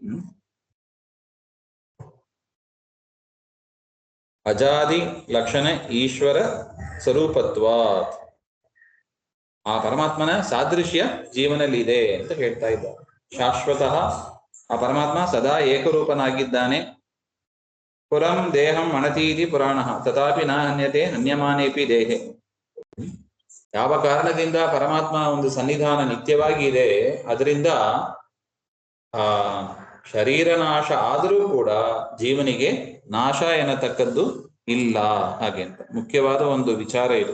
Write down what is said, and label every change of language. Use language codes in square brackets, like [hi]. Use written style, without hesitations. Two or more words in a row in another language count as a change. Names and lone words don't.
[sa] ಅಜಾದಿ ಲಕ್ಷಣ ಈಶ್ವರ ಸ್ವರೂಪತ್ವಾತ್, [kn] ಆ ಪರಮಾತ್ಮನ ಸಾದೃಶ್ಯ ಜೀವನಲ್ಲಿ ಇದೆ ಅಂತ ಹೇಳ್ತಾ ಇದ್ದಾರೆ. ಶಾಶ್ವತಃ, ಆ ಪರಮಾತ್ಮ ಸದಾ ಏಕರೂಪನಾಗಿದ್ದಾನೆ. [sa] ಪುರಂ ದೇಹಂ ಅಣತೀತಿ ಪುರಾಣ ತಥಾಪಿ ನ ಹನ್ಯತೆ ಹನ್ಯಮಾನೇಪಿ ದೇಹೆ. [kn] ಯಾವ ಕಾರಣದಿಂದ ಪರಮಾತ್ಮ ಒಂದು ಸನ್ನಿಧಾನ ನಿತ್ಯವಾಗಿ ಇದೆ, ಅದರಿಂದ ಶರೀರ ನಾಶ ಆದರೂ ಕೂಡ ಜೀವನಿಗೆ ನಾಶ ಎನ್ನತಕ್ಕದ್ದು ಇಲ್ಲ. ಹಾಗೆ ಅಂತ ಮುಖ್ಯವಾದ ಒಂದು ವಿಚಾರ ಇದು.